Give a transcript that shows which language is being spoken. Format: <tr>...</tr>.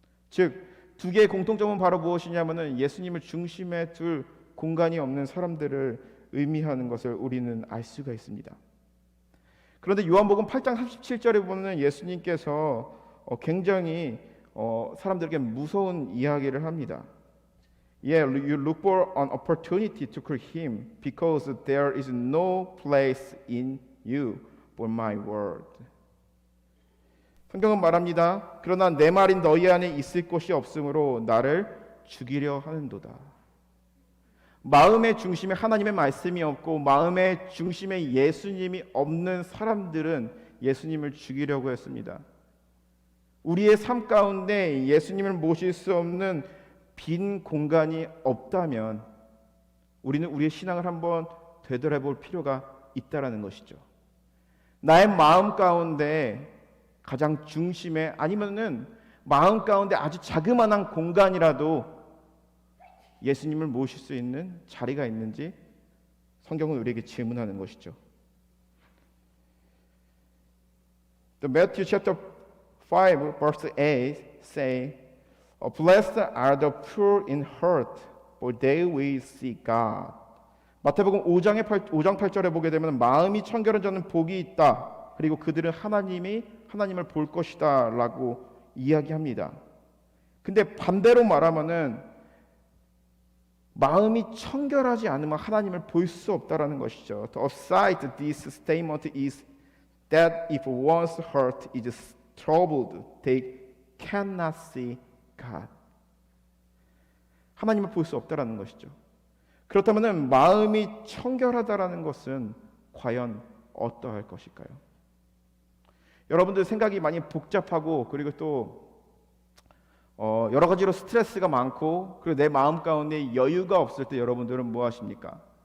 <ko>즉, 두 개의 공통점은 바로 무엇이냐면은 예수님을 중심에 둘 공간이 없는 사람들을 의미하는 것을 우리는 알 수가 있습니다. 그런데 요한복음 8장 37절에 보면 예수님께서 굉장히 사람들에게 무서운 이야기를 합니다.</ko> <en>Yeah, you look for an opportunity to kill him because there is no place in you for my word.</en> <ko>성경은 말합니다. 그러나 내 말인 너희 안에 있을 곳이 없으므로 나를 죽이려 하는도다. 마음의 중심에 하나님의 말씀이 없고 마음의 중심에 예수님이 없는 사람들은 예수님을 죽이려고 했습니다. 우리의 삶 가운데 예수님을 모실 수 없는 빈 공간이 없다면 우리는 우리의 신앙을 한번 되돌아볼 필요가 있다라는 것이죠. 나의 마음 가운데 가장 중심에, 아니면은 마음 가운데 아주 자그마한 공간이라도 예수님을 모실 수 있는 자리가 있는지 성경은 우리에게 질문하는 것이죠.</ko> <en>The Matthew chapter 5 verse 8 say, Blessed are the pure in heart, for they will see God.</en> <ko>마태복음 5장 8절에 보게 되면 마음이 청결한 자는 복이 있다. 그리고 그들은 하나님을 볼 것이다 라고 이야기합니다. 근데 반대로 말하면은 마음이 청결하지 않으면 하나님을 볼 수 없다라는 것이죠.</ko> <en>The aside this statement is that if one's heart is troubled, they cannot see God.</en> <ko>하나님을 볼 수 없다라는 것이죠. 그렇다면 마음이 청결하다라는 것은 과연 어떠할 것일까요? 여러분들 생각이 많이 복잡하고 그리고 또 여러 가지로 스트레스가 많고 그리고 내 마음 가운데 여유가 없을 때 여러분들은 뭐 하십니까?</ko>